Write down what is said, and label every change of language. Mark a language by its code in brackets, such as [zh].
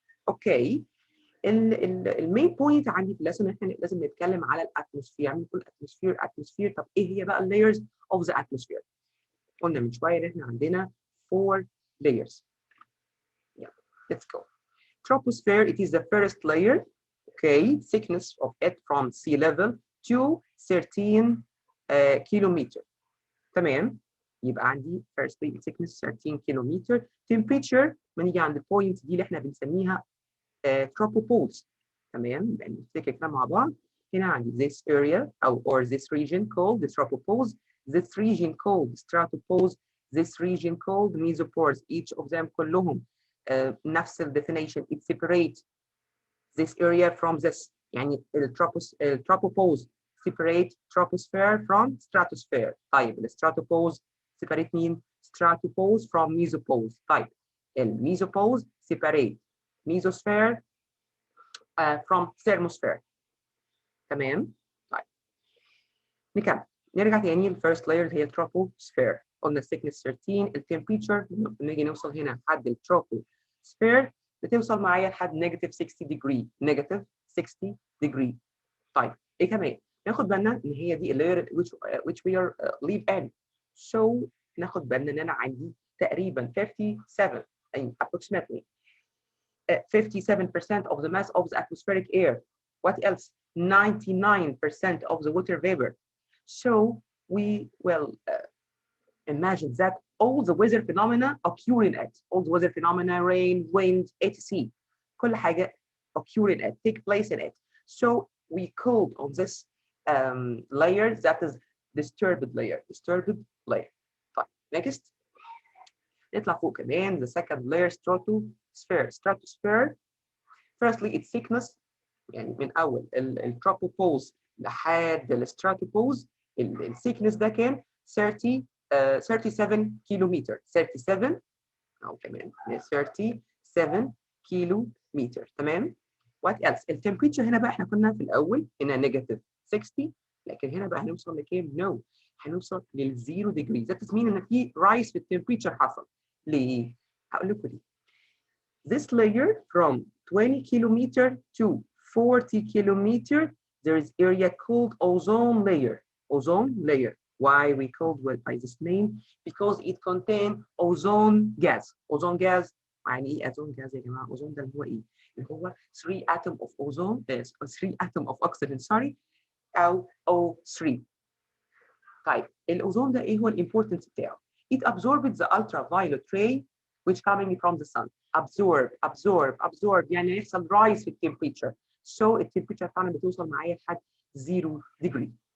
[en] Okay, [ar] المين بوينت عندي في الليسن احنا لازم نتكلم على الاتموسفير. يعني نقول اتموسفير. طب ايه هي بقى [en] layers of the atmosphere؟ [ar] قلنا من شويه ان احنا عندنا 4 layers. [en] Let's go. Troposphere, it is the first layer. Okay, thickness of it from sea level to 13 kilometer. [ar] تمام. يبقى عندي [en] firstly thickness 13 kilometer. [ar] Temperature بنيجي عند البوينت دي اللي احنا بنسميها tropopause. تمام. يبقى نفتكر كده مع بعض. هنا عندي [en] this area or this region called the tropopause. This region called stratopause. This region called mesopause. Each of them [ar] كلهم نفس [en] definition. It separates this area from this. [ar] يعني [en] tropopause separate troposphere from stratosphere. طيب stratopause separate [ar] مين؟ [en] stratopause from mesopause. طيب mesopause separate mesosphere from thermosphere. [ar] تمام؟ طيب نكمل نرجع تاني للفيرست لاير اللي هي التروبوسفير. قلنا الثيكنس 13، التمبريتشر نيجي نوصل هنا لحد التروبوسفير بتوصل معايا لحد نيجاتيف 60 ديجري، نيجاتيف 60 ديجري. طيب ايه كمان؟ ناخد بالنا ان هي دي اللاير [en] which we are live in. So [ar] ناخد بالنا ان انا عندي تقريبا 57 يعني [en] approximately 57% of the mass of the atmospheric air. What else? 99% of the water vapor. So we will imagine that all the weather phenomena occur in it. All the weather phenomena, rain, wind, etc. [ar] كل حاجة [en] occur in it, take place in it. So we called on this layer that is disturbed layer. Disturbed layer. [ar] طيب [en] next [ar] نطلع فوق كمان [en] the second layer stratosphere. [ar] Stratosphere firstly its thickness يعني من أول التروبوبوز لحد الستراتوبوز الثيكنس ده كان 37 كيلومتر. 37 أو كمان 37 كيلومتر. تمام. [en] What else؟ [ar] التمبريتشر هنا بقى احنا كنا في الأول هنا نيجاتيف 60 لكن هنا بقى هنوصل لكام؟ نو هنوصل للزيرو ديجري. [en] That is mean [ar] إن في رايز في التمبريتشر حصل. ليه؟ هقول لكم ليه. [en] This layer from 20 kilometer to 40 kilometer, there is area called ozone layer. Ozone layer. Why we called it by this name? Because it contains ozone gas. Ozone gas [ar] يعني ايه [en] ozone gas [ar] يا جماعه؟ [en] ozone [ar] ده اللي هو ايه؟ اللي هو [en] 3 atom of ozone 3 atom of oxygen sorry أو O3. [ar] طيب الاوزون ده ايه هو الامبورتنس بتاعه؟ [en] It absorbs the ultraviolet ray which coming from the sun. [ar] absorb يعني يحصل rise في التمبريتشر. So التمبريتشر بتاعنا بتوصل معايا لحد 0 degree.